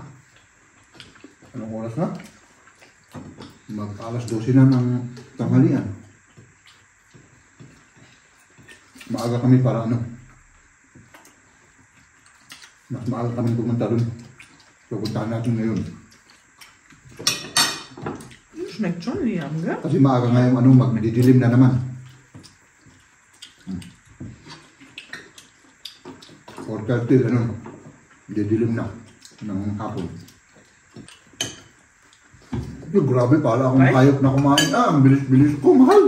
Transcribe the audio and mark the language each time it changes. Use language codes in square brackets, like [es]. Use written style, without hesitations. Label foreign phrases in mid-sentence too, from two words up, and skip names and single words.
[tl] Anong oras na? Mag-alas 12 na ng tanghalian. Maaga kami para ano. Mas maaga kami pumunta dun. Pupuntahan natin ngayon. [de] Schmeckt schon wie am, gell? [tl] Kasi maaga ngayon ano, magdidilim na naman. 4:30 ano, didilim na ng hapon. Grabe pala akong hayop na kumain. Ang bilis-bilis ko, mahal.